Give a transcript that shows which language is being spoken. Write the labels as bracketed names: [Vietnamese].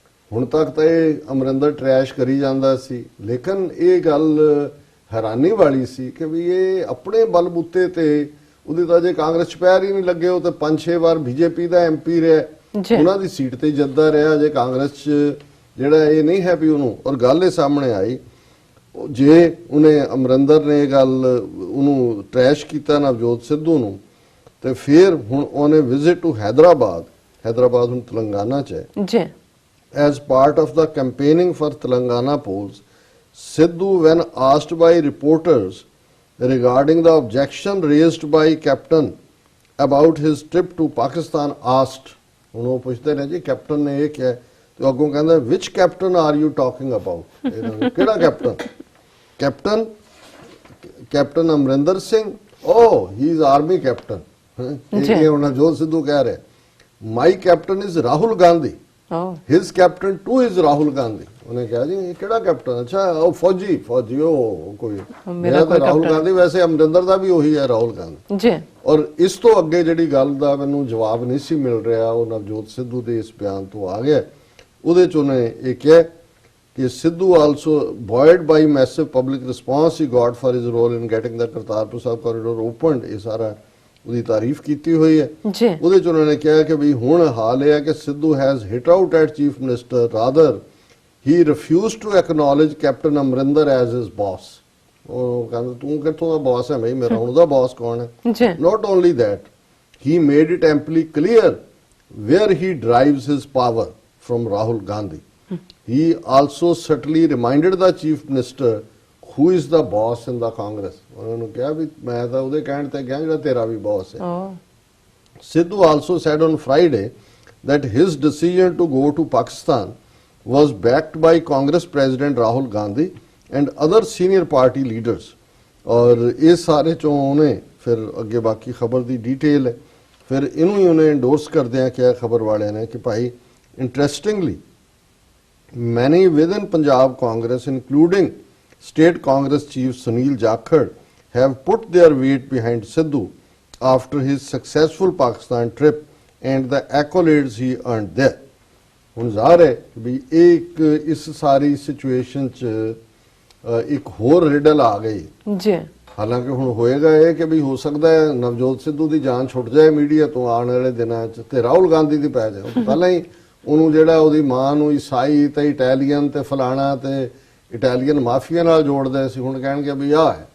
[Punjabi] ਹੁਣ ਤੱਕ ਤਾਂ ਇਹ ਅਮਰਿੰਦਰ ਟਰੈਸ਼ ਕਰੀ ਜਾਂਦਾ ਸੀ, ਲੇਕਿਨ ਇਹ ਗੱਲ ਹੈਰਾਨੀ ਵਾਲੀ ਸੀ ਕਿ ਵੀ ਇਹ ਆਪਣੇ ਬਲਬੂਤੇ ਤੇ, ਉਹਦੇ ਤਾਂ ਜੇ ਕਾਂਗਰਸ 'ਚ ਪੈਰ ਹੀ ਨਹੀਂ ਲੱਗੇ, ਉਹ ਤਾਂ 5-6 ਵਾਰ ਬੀਜੇਪੀ ਦਾ ਐਮਪੀ ਰਿਹਾ, ਉਹਨਾਂ ਦੀ ਸੀਟ ਤੇ ਜਿੱਤਦਾ ਰਿਹਾ। ਜੇ ਕਾਂਗਰਸ 'ਚ ਜਿਹੜਾ ਇਹ ਨਹੀਂ ਹੈ ਵੀ ਉਹਨੂੰ, ਔਰ ਗੱਲ ਇਹ ਸਾਹਮਣੇ ਆਈ ਜੇ ਉਹਨੇ ਅਮਰਿੰਦਰ ਨੇ ਇਹ ਗੱਲ ਉਹਨੂੰ ਟਰੈਸ਼ ਕੀਤਾ ਨਵਜੋਤ ਸਿੱਧੂ ਨੂੰ, ਤੇ ਫਿਰ ਹੁਣ ਉਹਨੇ ਵਿਜ਼ਿਟ ਟੂ ਹੈਦਰਾਬਾਦ हैदराबाद ਹੁਣ तेलंगाना ਚ ਹੈ जी [English] as part of the campaigning for Telangana polls, Sidhu, when asked by reporters regarding the objection raised by captain about his trip to Pakistan, asked, [Punjabi] ਹੁਣ ਉਹ ਪੁੱਛਦੇ ਨੇ ਜੀ ਕੈਪਟਨ ਨੇ ਇਹ ਕਿਹਾ ਤੇ ਅੱਗੋਂ ਕਹਿੰਦਾ [English] which captain are you talking about [Punjabi] ਕਿਹੜਾ captain captain Amarinder Singh [English] oh he is army captain [Punjabi] ਇਹ ਹੁਣ ਨਵਜੋਤ ਸਿੱਧੂ ਕਹਿ ਰਿਹਾ [English] my captain is Rahul Gandhi ओ his captain too is Rahul Gandhi [Punjabi] ਉਹਨੇ ਕਿਹਾ ਜੀ ਇਹ ਕਿਹੜਾ ਕੈਪਟਨ ਅੱਛਾ ਉਹ ਫੌਜੀ ਉਹ ਕੋਈ ਮੇਰਾ ਤਾਂ ਰਾਹੁਲ ਗਾਂਧੀ ਵੈਸੇ ਅਮਰਿੰਦਰ ਦਾ ਵੀ ਉਹੀ ਹੈ ਰਾਹੁਲ ਗਾਂਧੀ जी ਔਰ ਇਸ ਤੋਂ ਅੱਗੇ ਜਿਹੜੀ ਗੱਲ ਦਾ ਮੈਨੂੰ ਜਵਾਬ ਨਹੀਂ ਸੀ ਮਿਲ ਰਿਹਾ ਉਹ ਨਵਜੋਤ ਸਿੱਧੂ ਦੇ ਇਸ ਬਿਆਨ ਤੋਂ ਆ ਗਿਆ ਉਹਦੇ ਚ ਉਹਨੇ ਇਹ ਕਿਹਾ ਕਿ Sidhu [English] also buoyed by massive public response he got for his role in getting the Kartarpur Sahib corridor opened [Punjabi] ਇਹ ਸਾਰਾ ਉਹਦੀ ਤਾਰੀਫ ਕੀਤੀ ਹੋਈ ਹੈ जी ਉਹਦੇ ਚ ਉਹਨਾਂ ਨੇ ਕਿਹਾ ਕਿ ਵੀ ਹੁਣ ਹਾਲ ਇਹ ਹੈ ਕਿ [English] Sidhu has hit out at chief minister rather he refused to acknowledge Captain Amarinder as his boss [Punjabi] ਉਹ ਕਹਿੰਦਾ ਤੂੰ ਕਿੱਥੋਂ ਦਾ ਬਾਸ ਹੈ ਬਈ ਮੇਰਾ ਹੁਣ ਦਾ ਬਾਸ ਕੌਣ ਹੈ जी [English] not only that he made it amply clear where he derives his power from Rahul Gandhi he also subtly reminded the chief minister who is the boss in the Congress [Punjabi] ਉਹਨਾਂ ਨੂੰ ਕਿਹਾ ਵੀ ਮੈਂ ਤਾਂ ਉਹਦੇ ਕਹਿਣ ਤੇ ਗਿਆ ਜਿਹੜਾ ਤੇਰਾ ਵੀ ਬਾਸ ਹੈ ओ [English] Sidhu also said on Friday that his decision to go to Pakistan was backed by Congress President Rahul Gandhi and other senior party leaders. [Punjabi] और ਇਹ ਸਾਰੇ ਚੋਂ ਉਹਨੇ ਫਿਰ ਅੱਗੇ ਬਾਕੀ ਖਬਰ ਦੀ ਡਿਟੇਲ ਹੈ ਫਿਰ ਇਹਨੂੰ ਹੀ ਉਹਨੇ ਇੰਡੋਰਸ ਕਰਦਿਆਂ ਕਿਹਾ ਖਬਰ ਵਾਲਿਆਂ ਨੇ ਕਿ ਭਾਈ interestingly [English] many within Punjab Congress including State Congress Chief Sunil Jakhar have put their weight behind Sidhu after his successful Pakistan trip and the accolades he earned there. [Punjabi] ਹੁਣ ਜ਼ਾਹਰ ਹੈ ਕਿ ਵੀ ਇੱਕ ਇਸ ਸਾਰੀ ਸਿਚੁਏਸ਼ਨ 'ਚ ਇੱਕ ਹੋਰ ਰਿਡਲ ਆ ਗਈ जी ਹਾਲਾਂਕਿ ਹੁਣ ਹੋਏਗਾ ਇਹ ਕਿ ਵੀ ਹੋ ਸਕਦਾ ਹੈ ਨਵਜੋਤ ਸਿੱਧੂ ਦੀ ਜਾਨ ਛੁੱਟ ਜਾਏ ਮੀਡੀਆ ਤੋਂ ਆਉਣ ਵਾਲੇ ਦਿਨਾਂ 'ਚ ਤੇ ਰਾਹੁਲ ਗਾਂਧੀ ਦੀ ਪੈ ਜਾਏ ਉਹ ਤੋਂ ਪਹਿਲਾਂ ਹੀ ਉਹਨੂੰ ਜਿਹੜਾ ਉਹਦੀ ਮਾਂ ਨੂੰ ਈਸਾਈ ਤੇ ਇਟਾਲੀਅਨ ਤੇ ਫਲਾਣਾ ਤੇ ਇਟਾਲੀਅਨ ਮਾਫੀਆ ਨਾਲ ਜੋੜਦੇ ਸੀ ਹੁਣ ਕਹਿਣਗੇ ਵੀ ਆਹ ਹੈ